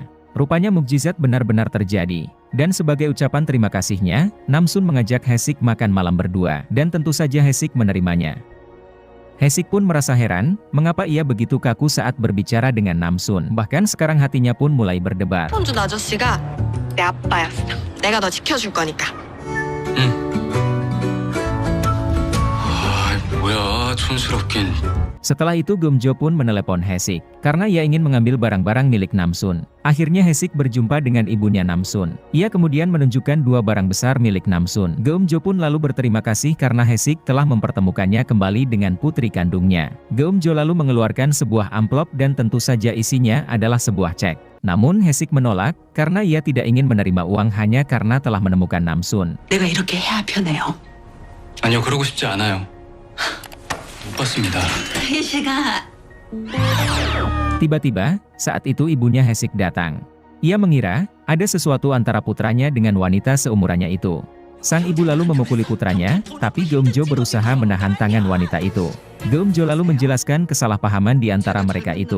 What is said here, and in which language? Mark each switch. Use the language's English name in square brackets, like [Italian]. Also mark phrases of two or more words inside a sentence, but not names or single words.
[Indonesian] Rupanya mukjizat benar-benar terjadi. Dan sebagai ucapan terima kasihnya, Namsun mengajak Hesik makan malam berdua, dan tentu saja Hesik menerimanya. Hesik pun merasa heran, mengapa ia begitu kaku saat berbicara dengan Namsun. Bahkan sekarang hatinya pun mulai berdebar. [Korean] 혼준 아저씨가 내 아빠였어. 내가 너 지켜줄 거니까. 뭐야, 촌스럽긴. [Indonesian] Setelah itu Geumjo pun menelepon Hesik, karena ia ingin mengambil barang-barang milik Namsun. Akhirnya Hesik berjumpa dengan ibunya Namsun. Ia kemudian menunjukkan dua barang besar milik Namsun. Geumjo pun lalu berterima kasih karena Hesik telah mempertemukannya kembali dengan putri kandungnya. Geumjo lalu mengeluarkan sebuah amplop dan tentu saja isinya adalah sebuah cek. Namun Hesik menolak, karena ia tidak ingin menerima uang hanya karena telah menemukan Namsun. [Korean] 내가 이렇게 해야 편해요. 아니요, 그러고 싶지 않아요. 못 봤습니다. 희시가 [Indonesian] Tiba-tiba, saat itu ibunya Hesik datang. Ia mengira, ada sesuatu antara putranya dengan wanita seumurannya itu. Sang ibu lalu memukuli putranya, tapi Geumjo berusaha menahan tangan wanita itu. Geumjo lalu menjelaskan kesalahpahaman di antara mereka itu.